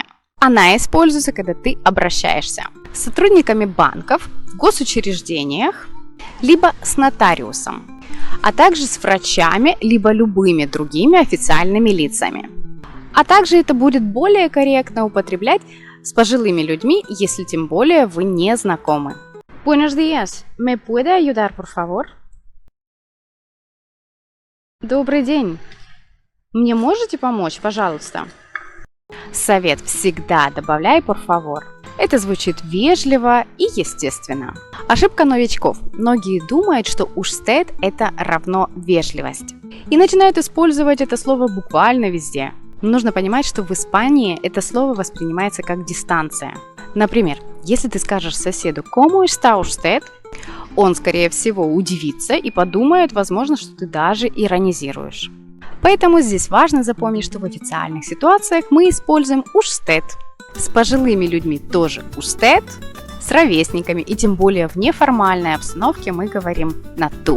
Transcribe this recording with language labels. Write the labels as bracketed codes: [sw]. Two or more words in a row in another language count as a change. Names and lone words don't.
[ru] Она используется, когда ты обращаешься с сотрудниками банков, в госучреждениях, либо с нотариусом, а также с врачами, либо любыми другими официальными лицами. А также это будет более корректно употреблять с пожилыми людьми, если тем более вы не знакомы. [es] Buenos días, ¿me puede ayudar, por favor? [ru] Добрый день. Мне можете помочь, пожалуйста? Совет: всегда добавляй [es] por favor. [ru] Это звучит вежливо и естественно. Ошибка новичков. Многие думают, что «usted» это равно вежливость. И начинают использовать это слово буквально везде. Но нужно понимать, что в Испании это слово воспринимается как дистанция. Например, если ты скажешь соседу [es] «¿Cómo está usted?», [ru] он, скорее всего, удивится и подумает, возможно, что ты даже иронизируешь. Поэтому здесь важно запомнить, что в официальных ситуациях мы используем «usted». С пожилыми людьми тоже «usted», с ровесниками и тем более в неформальной обстановке мы говорим на «tú».